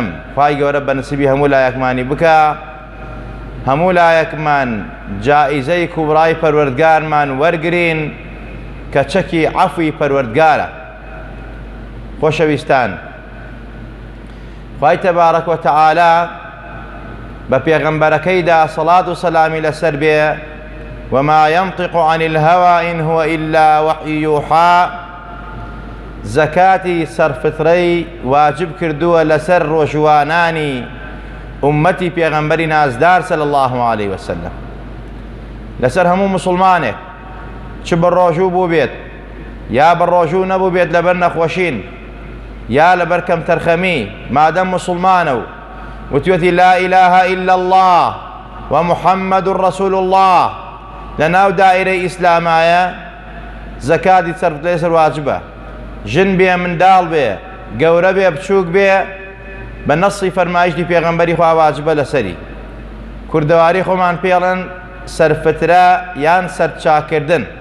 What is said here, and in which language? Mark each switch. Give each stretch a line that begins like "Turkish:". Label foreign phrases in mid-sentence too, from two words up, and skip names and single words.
Central Kurdish: خوای گەورە بە نسیبی هەموو لایەکمانی بکە، هەموو لایەکمان جائیزەی کوبڕای پەروەردگارمان وەرگرین کە چەکی عەفوی پەروەردگارە. خۆشەویستان، خوای تەبارەک وتەعالا بە پێغەمبەرەکەیدا سەڵات و سەلامی لەسەر بێ
Arabic: وما ينطق عن الهوى إن هو إلا وحي يوحى
Central Kurdish: زەکاتی سەرفترەی واجب کردووە لەسەر ڕۆژوانانی ئومەتی پێغەمبەری نازدار صلی
Arabic: الله عليه وسلم،
Central Kurdish: لەسەر هەموو مسلمانێک چ بە ڕۆژوو بوو بێت یا بە ڕۆژوو نەبوو بێت لەبەر نەخۆشین یا لەبەر کەم تەرخەمی، مادەم مسلمانە و وتوێتی
Arabic: لا إله إلا الله ومحمد رسول الله
Central Kurdish: لەناو دائیرەی ئیسلامایە، زەکاتی سەرفترەی لەسەر واجبە. ژن بێ، منداڵ بێ، گەورە بێ، بچووک بێ، بە نەسی فەرمایشتی پێغەمبەری خوا واجبە لەسەری. کوردەواری خۆمان پێڵێن سەرفترە یان سەرچاکردن.